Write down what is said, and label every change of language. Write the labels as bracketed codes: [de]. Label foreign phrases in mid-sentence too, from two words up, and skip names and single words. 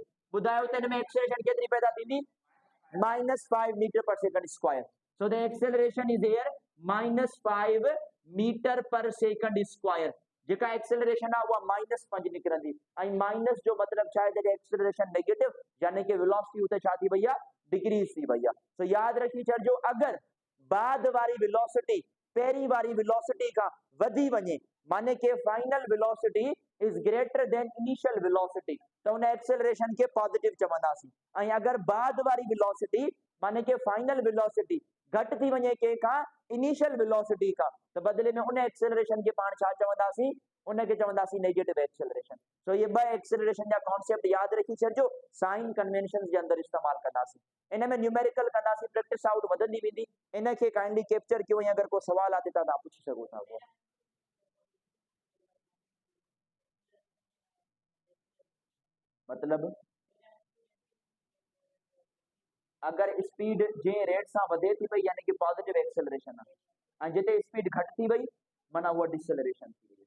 [sd] बुधायो तन में एक्सेलरेशन केतरी पैदा थींदी -5 [en] meter per second square. so the acceleration is here -5 meter per second square. [sd] जेका एक्सेलरेशन आ वो -5 निकरंदी आई माइनस जो मतलब छा है [en] acceleration negative [sd] यानी कि वेलोसिटी उते छा थी भैया डिक्रीज थी भैया। तो याद रखी छो अगर बाद वारी वेलोसिटी पहरी वारी वेलोसिटी का वधी वने माने के [en] final velocity is greater than initial velocity [sd] तो उन एक्सेलरेशन के पॉजिटिव चवंदासी। आई अगर बाद वारी वेलोसिटी माने के [en] final velocity [sd] घट थी वने के का [en] initial velocity [sd] का तो बदले में उन एक्सेलरेशन के पाण छा चवंदासी उनके चवंदासी [en] negative acceleration. [sd] तो ये ब एक्सेलरेशन जा कॉन्सेप्ट याद रखी छो साइन कन्वेंशन के अंदर इस्तेमाल करदासी। इन में न्यूमेरिकल करदासी प्रैक्टिस आउट वधंदी वेंदी। इन के [en] kindly capture [sd] कयो अगर कोई सवाल आते तो आप पूछ सको था वो मतलब अगर स्पीड जे रेट से वधे थी पई यानी कि [en] positive acceleration [sd] है जिते स्पीड घट थी वई माना वो डिसेलरेशन थी वई।